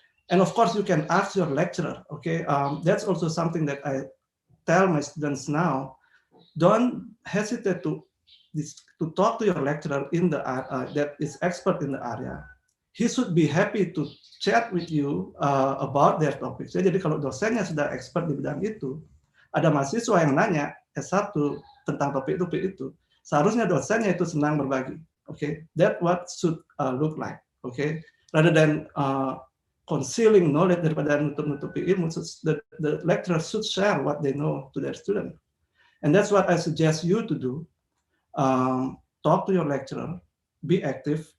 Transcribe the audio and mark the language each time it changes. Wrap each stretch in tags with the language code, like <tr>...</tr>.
<en>And of course, you can ask your lecturer. Okay, that's also something that I tell my students now. Don't hesitate to talk to your lecturer in the that is expert in the area. He should be happy to chat with you about their topic.</en> <id>Jadi kalau dosennya sudah expert di bidang itu, ada mahasiswa yang nanya S1 tentang topik itu, seharusnya dosennya itu senang berbagi.</id> <en>Okay, that what should look like. Okay, rather than concealing knowledge</en> <id>daripada nutup-nutupi ilmu,</id> <en>the lecturer should share what they know to their student. And that's what I suggest you to do. Talk to your lecturer, be active.</en>